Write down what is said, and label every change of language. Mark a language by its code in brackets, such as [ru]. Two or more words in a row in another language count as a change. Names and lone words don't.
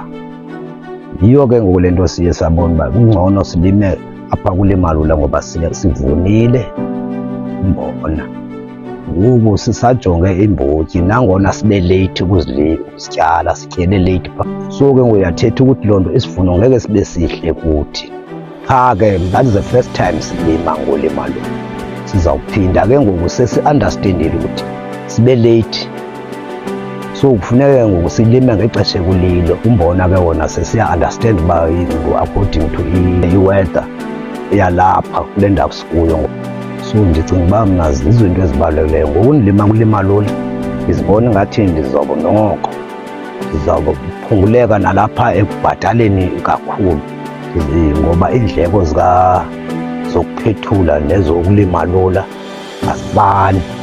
[xh] Yiyo-ke ngoku le nto siye sabona uba kungcono silime apha kulima lula ngoba sivunile umbona. Ngoku sisajonge iimbotyi nangona sibe leyithi ukuzityala, sityele leyithi phaa. So ke ngoku uyathetha ukuthi loo nto isivuno ngeke sibe sihle kuthi. Qha ke [en] that is the first time [xh] silima ngolima lula. Sizawuphinda ke ngoku sesi-understandile ukuthi sibe leyithi. So kufuneka ke ngoku silime ngexesha ekulilo. Umbona ke wona sesiya-understand uba [en] according to [xh] i-weather yalapha kule ndawo sikuyo. So ndicinga uba mna zizo into ezibalulekileyo. Ngoku ndilima kulima lula ndizibona ngathi ndizoba noko ndizawuphunguleka nalapha ekubhataleni kakhulu ngoba iindleko zokuphethula nezokulima lula azifani.